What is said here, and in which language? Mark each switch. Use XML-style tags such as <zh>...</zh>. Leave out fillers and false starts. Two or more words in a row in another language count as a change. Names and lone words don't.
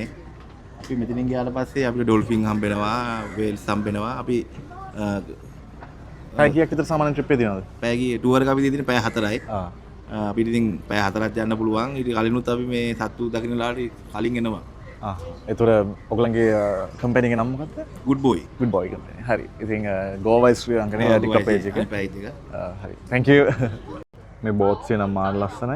<si>අපි මෙතනින් ගියාට පස්සේ අපිට ඩොල්ෆින් හම්බෙනවා, වේල්ස් හම්බෙනවා. අපි පැය කීයක් විතර සාමාන්‍ය ට්‍රිප් එකේ දිනවද? පැය කී ටුවර් එක අපි දෙන්නේ පැය 4යි. අපිට ඉතින් පැය 4ක් යන්න පුළුවන්. ඊට කලිනුත් අපි මේ සත්තු දකින්න ලාට කලින් එනවා. ඒතර ඔයගලන්ගේ කම්පැනි එක නම මොකක්ද?</si> <en>good boy. good boy</en> <si>කම්පැනි. හරි. ඉතින්</si> <en>go by</en> <si>Sri Lanka නේ TikTok page එක. page එක. හරි.</si> <en>thank you.</en> <si>මේ බෝට්ස් එක නම් මාර ලස්සනයි.</si>